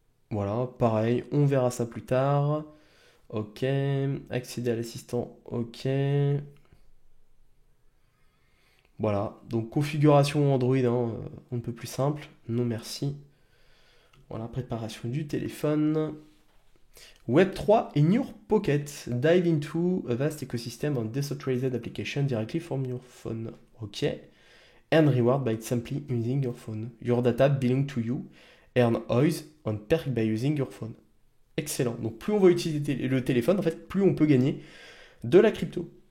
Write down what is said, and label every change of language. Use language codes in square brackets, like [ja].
[fr] Voilà, pareil, on verra ça plus tard. Ok, accéder à l'assistant, ok. Voilà, donc configuration Android, hein, on ne peut plus simple. Non merci. Voilà, préparation du téléphone. [en] Web3 in your pocket. Dive into a vast ecosystem of decentralized application directly from your phone. Ok. Earn reward by simply using your phone. Your data belong to you. Earn OIS on perk by using your phone. [fr] Excellent. Donc plus on va utiliser le téléphone, en fait, plus on peut gagner de la crypto.